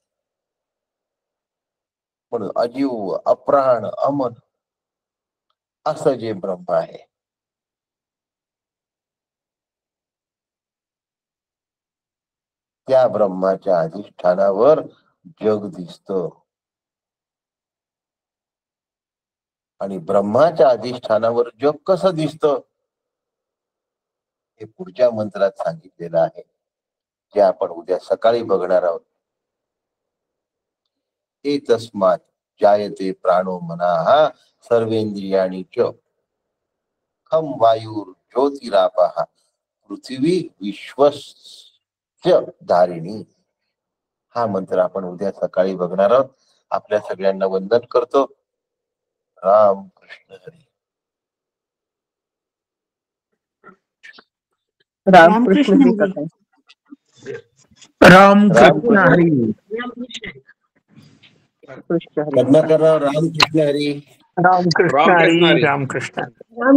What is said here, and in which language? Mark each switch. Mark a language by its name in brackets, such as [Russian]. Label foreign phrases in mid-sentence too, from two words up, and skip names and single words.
[Marathi] म्हणून अजीव, अप्राण, अमन असं जे ब्रह्म आहे, त्या ब्रह्माच्या अधिष्ठानावर जग दिसतं. आणि ब्रह्माच्या अधिष्ठानावर जग कसं दिसतं हे पुढच्या मंत्रात सांगितलेलं आहे, जे आपण उद्या सकाळी बघणार आहोत. [Sanskrit] एतस्मात् जायते प्राणो मनाः सर्वेंद्रियाणि च खं वायुर ज्योतिरापः पृथ्वी विश्वस्य धारिणी. [Marathi] हा मंत्र आपण उद्या सकाळी बघणार आहोत. आपल्या सगळ्यांना वंदन करतो. राम कृष्ण हरी. रामकृष्ण जी काका. रामकृष्ण हरी. कृष्ण हरी. पद्माकरराव रामकृष्ण हरी. रामकृष्ण हरी. रामकृष्ण.